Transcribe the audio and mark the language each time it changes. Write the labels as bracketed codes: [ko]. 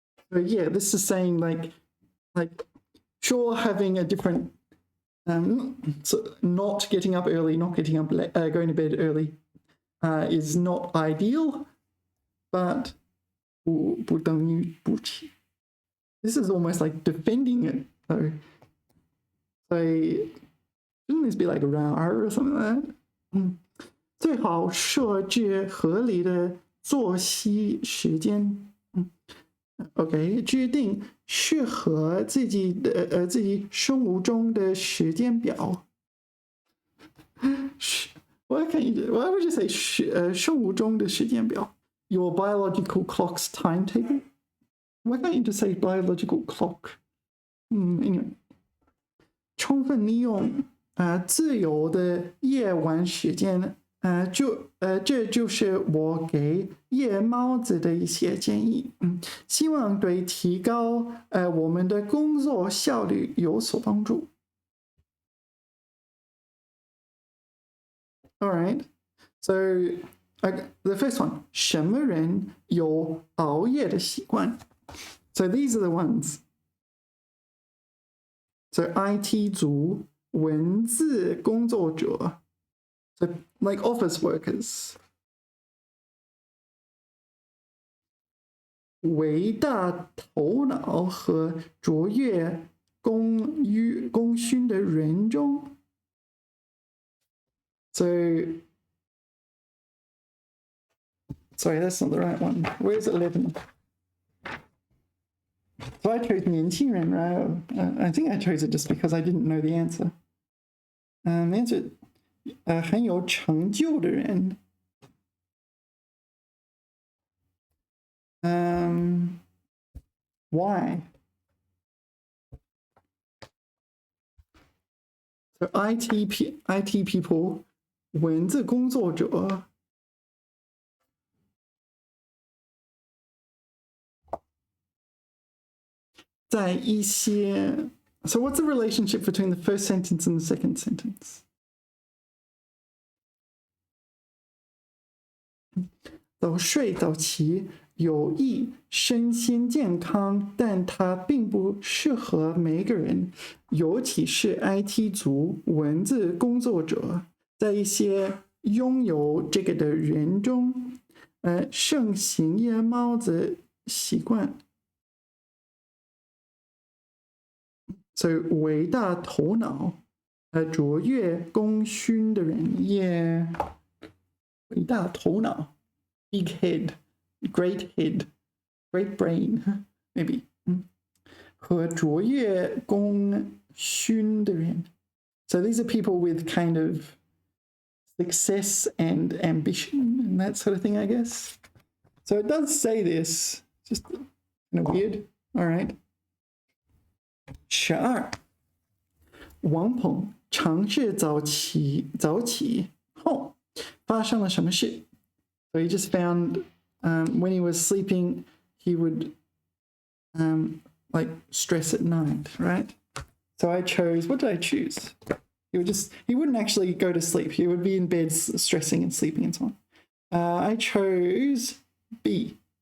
[en] But yeah, this is saying like sure, having a different, so not getting up early, not getting up late, going to bed early, is not ideal, but [zh] 不等于不起。 [en] This is almost like defending it, though. So Shouldn't this be like rar or something like that? [zh] 最好设置合理的作息时间。 OK， 制定适合自己生物钟的时间表。 [en] Why would you say [zh] 生物钟的时间表 [en] ？Your biological clock's timetable? Why can't you just say biological clock? Anyway， [zh] 充分利用自由的夜晚时间。这就是我给夜猫子的一些建议。希望对提高我们的工作效率有所帮助。 [en] All right, so the first one， [zh] 什么人有熬夜的习惯 [en] ？So these are the ones. [zh] So IT 族、文字工作者。 [en] So, like office workers. [zh] 伟大头脑和卓越功勋的人中。 [en] So, sorry, that's not the right one. Where's 11? So I chose [zh] 年轻人, [en] right? I think I chose it just because I didn't know the answer. The answer. [zh] 很有成就的人。 [en] Why? So IT people， [zh] 文字工作者。在一些 [en] So what's the relationship between the first sentence and the second sentence? [zh] 早睡早起有益身心健康，但它并不适合每个人，尤其是 IT 族、文字工作者。在一些拥有这个的人中，盛行夜猫子习惯。所以伟大头脑，卓越功勋的人也伟大头脑。 [en] Big head, great head, great brain, maybe. [zh] 和卓越功勋的人。 [en] So these are people with kind of success and ambition and that sort of thing, I guess. So it does say this, just kind of weird. All right. 12. [zh] 王鹏尝试早起后发生了什么事？ [en] So he just found when he was sleeping, he would like stress at night, right? So I chose, what did I choose? He wouldn't actually go to sleep. He would be in bed stressing and sleeping and so on. I chose B.